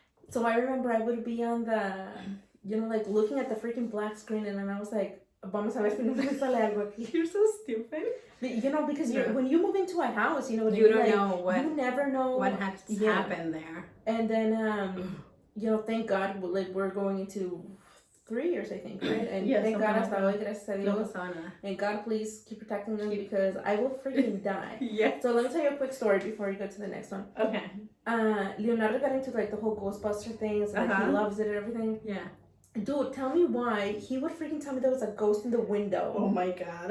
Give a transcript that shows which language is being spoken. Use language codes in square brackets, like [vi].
[en] So I remember I would be on the, you know, like, looking at the freaking black screen, and then I was like, [es] vamos a ver si no me sale algo aquí. [en] You're so stupid. You know, because when you move into a house, you know, you don't know what, you never know what has happened there. And then, you know, thank God, like, we're going into 3 years, I think, right? And thank God, [es] hasta hoy, gracias a Dios. [en] And God, please keep protecting them, because I will freaking die. Yeah. So let me tell you a quick story before you go to the next one. Okay. Leonardo got into, like, the whole Ghostbuster things, like, he loves it and everything. Yeah. Dude, tell me why he would freaking tell me there was a ghost in the window. Oh my God.